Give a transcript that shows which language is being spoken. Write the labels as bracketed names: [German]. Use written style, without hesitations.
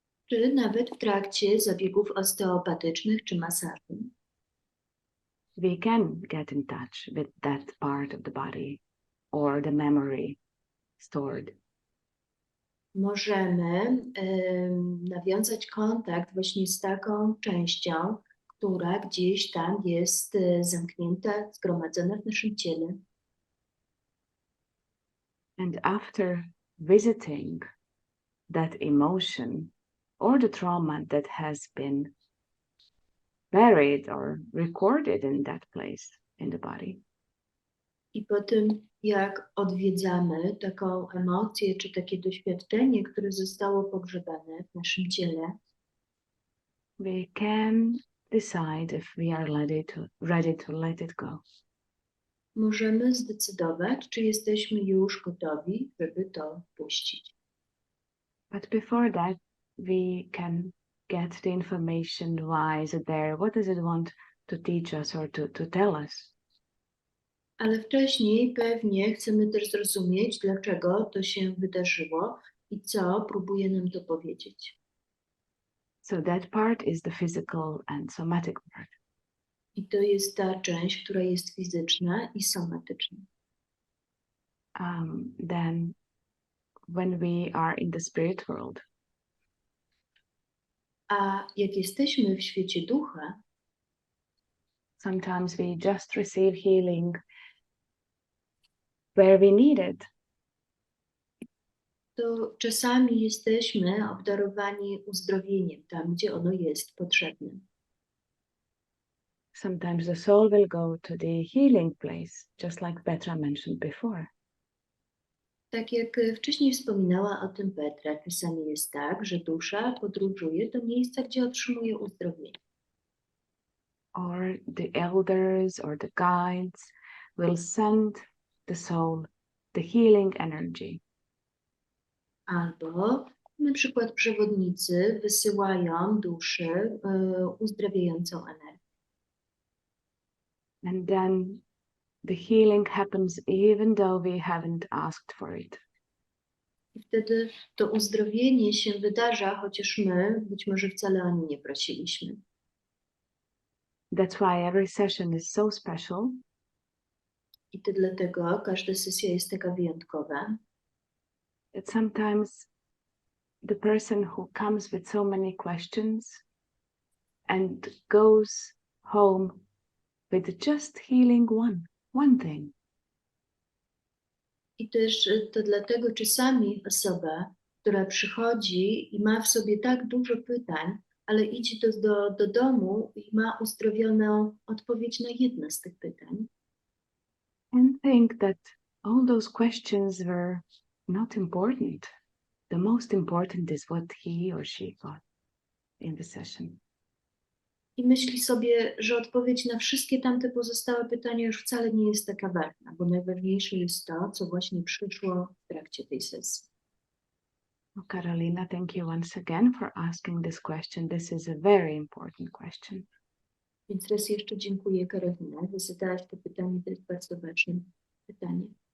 [Polish] czy nawet w trakcie zabiegów osteopatycznych czy masażu, [English] we can get in touch with that part of the body or the memory stored. [Polish] możemy nawiązać kontakt właśnie z taką częścią, która gdzieś tam jest zamknięta, zgromadzona w naszym ciele. [English] And after visiting that emotion or the trauma that has been buried or recorded in that place in the body, [Polish] I po tym, jak odwiedzamy taką emocję czy takie doświadczenie, które zostało pogrzebane w naszym ciele, [English] we can decide if we are ready to let it go. [Polish] możemy zdecydować, czy jesteśmy już gotowi, żeby to puścić. [English] But before that, we can get the information, why is it there, what does it want to teach us or to tell us. [Polish] Ale wcześniej pewnie chcemy też zrozumieć, dlaczego to się wydarzyło i co próbuje nam to powiedzieć. [English] So that part is the physical and somatic part. [Polish] I to jest ta część, która jest fizyczna i somatyczna. [English] Then when we are in the spirit world, [Polish] A jak jesteśmy w świecie ducha, [English] sometimes we just receive healing where we need it. [Polish] to czasami jesteśmy obdarowani uzdrowieniem tam, gdzie ono jest potrzebne. [English] Sometimes the soul will go to the healing place, just like Petra mentioned before. [Polish] Tak jak wcześniej wspominała o tym Petra, czasami jest tak, że dusza podróżuje do miejsca, gdzie otrzymuje uzdrowienie. [English] Or the elders or the guides will send the soul the healing energy. [Polish] Albo na przykład przewodnicy wysyłają duszy uzdrawiającą energię. [English] And then the healing happens even though we haven't asked for it. [Polish] I wtedy to uzdrowienie się wydarza, chociaż my być może wcale o nie nie prosiliśmy. [English] That's why every session is so special, [Polish] I to dlatego każda sesja jest taka wyjątkowa, [English] that sometimes the person who comes with so many questions and goes home with just healing one thing. [Polish] I też to dlatego czasami osoba, która przychodzi i ma w sobie tak dużo pytań, ale idzie do domu i ma uzdrowioną odpowiedź na jedno z tych pytań. [English] And think that all those questions were not important. The most important is what he or she got in the session. [Polish] I myśli sobie, że odpowiedź na wszystkie tamte pozostałe pytania już wcale nie jest taka ważna, bo najważniejsze jest to, co właśnie przyszło w trakcie tej sesji. [English] Well, Carolina, thank you once again for asking this question. This is a very important question. [Polish] Więc raz jeszcze dziękuję, Karolina, że zadałaś to pytanie, to jest bardzo ważne pytanie.